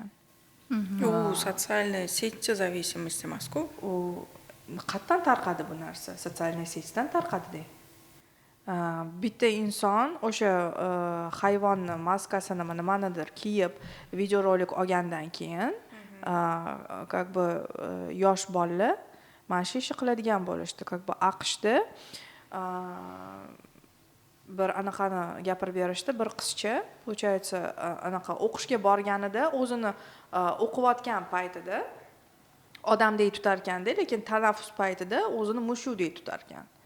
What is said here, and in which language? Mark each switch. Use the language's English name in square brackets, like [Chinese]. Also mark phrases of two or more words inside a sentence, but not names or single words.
[Uzbek] U sotsialniy setchi зависимость emas-ku. U qayerdan tarqadi bu narsa? Sotsialniy setdan tarqadi-da. Bitta inson o'sha hayvonni maskasini nimanidir kiyib videorolik olgandan keyin [Russian] как бы [Uzbek] yosh bolalar mana shu ishni qiladigan bo'lishdi. [Russian] Как бы [Uzbek] AQShda bir anaqani gapirib berishdi, bir qizcha, получается, anaqa o'qishga borganida o'zini o'qiyotgan paytida odamdek tutar ekanda, lekin tanaffus paytida o'zini mushukdek tutar ekan.